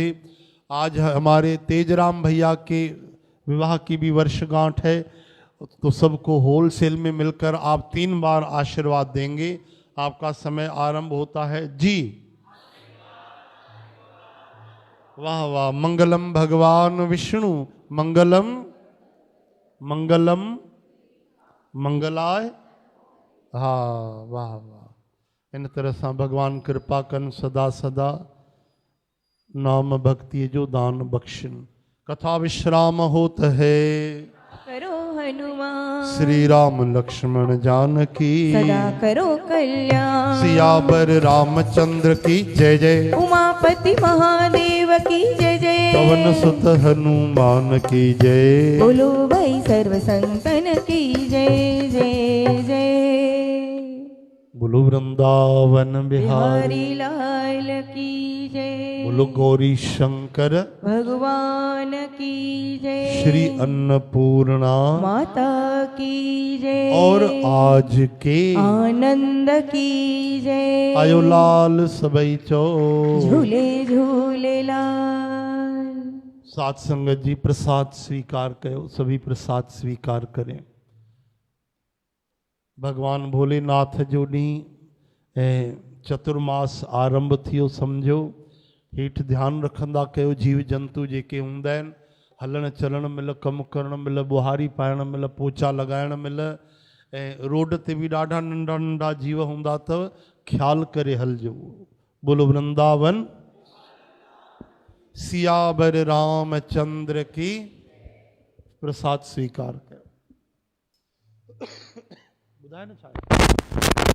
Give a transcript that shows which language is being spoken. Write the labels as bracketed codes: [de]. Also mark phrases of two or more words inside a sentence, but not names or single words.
[hi] आज हमारे तेजराम भैया के विवाह की भी वर्षगांठ है, तो सबको होलसेल में मिलकर आप 3 बार आशीर्वाद देंगे। आपका समय आरंभ होता है जी। वाह वाह। [sa] मंगलम भगवान विष्णु मंगलम मंगलम मंगलाय। [hi] हाँ वाह वाह। [sd] इन तरह से भगवान कृपा कन सदा सदा नाम भक्ति जो दान बख्शन। [hi] कथा विश्राम होत है करो हनुमान श्री राम लक्ष्मण जानकी सदा करो कल्याण। सियावर रामचंद्र की जय जय। उमापति महादेव की जय जय। पवन सुत हनुमान की जय। बोलो भाई सर्व संतन की जय जय जय। बोलो वृंदावन बिहारी बिहारी लाल की जय। बोलो गौरी शंकर भगवान की जय। श्री अन्नपूर्णा माता की जय। और आज के आनंद की जय। [sd] आयो लाल सबई चो। झूले झूले लाल। सात संगत जी प्रसाद स्वीकार करो। [hi] सभी प्रसाद स्वीकार करें। [sd] भगवान भोलेनाथ जो ॾींहुं चतुर्मास आरंभ थियो सम्झो हेठि ध्यानु रखंदा कयो जीव जंतु जेके हूंदा आहिनि हलण चलण महिल कमु करण महिल बुहारी पाइण महिल पोचा लॻाइण महिल ऐं रोड ते बि ॾाढा नंढा नंढा जीव हूंदा अथव ख़्यालु करे हलिजो। [hi] बोलो वृंदावन सियावर रामचंद्र की। [sd] प्रसाद स्वीकार कयो। ॿुधाए न छा